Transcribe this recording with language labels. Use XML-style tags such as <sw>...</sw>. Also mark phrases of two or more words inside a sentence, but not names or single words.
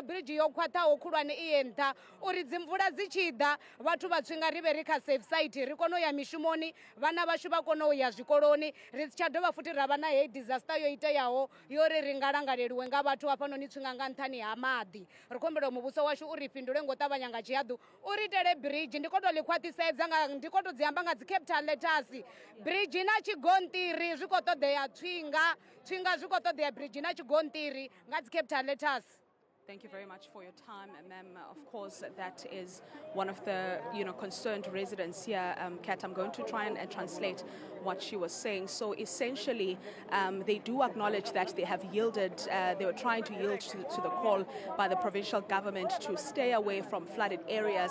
<ve>bridge yo khwaṱhaho khulwane i nṱha uri dzimvula dzi tshi ḓa vhathu vha Tsvinga ri vhe ri kha</ve> <en>safe site</en> <ve>ri kone u ya mishumoni vhana vhashu vha kone u ya zwikoloni ri si tsha dovha futhi ra vha na heyi disaster yo iteaho yori ri nga langaleliwe nga vhathu hafhanoni Tsvinga nga nṱhani ha maḓi ri khombela muvhuso washu uri fhindule ngo ṱavhanya nga tshihaḓu uri itele bridge ndi koto ḽi khwaṱhisedza ndi koto dzi amba nga dzi</ve> <en>capital letters</en> <ve>bridge na chigontiri zwi khou ṱoḓea Tsvinga zwi khou ṱoḓea bridge na chigontiri nga dzi</ve> <en>capital letters. Thank you very much for your time, ma'am. Of course, that is one of the concerned residents here. Kat, I'm going to try and translate what she was saying. So essentially, they do acknowledge that they have yielded. They were trying to yield to the call by the provincial government to stay away from flooded areas.</en>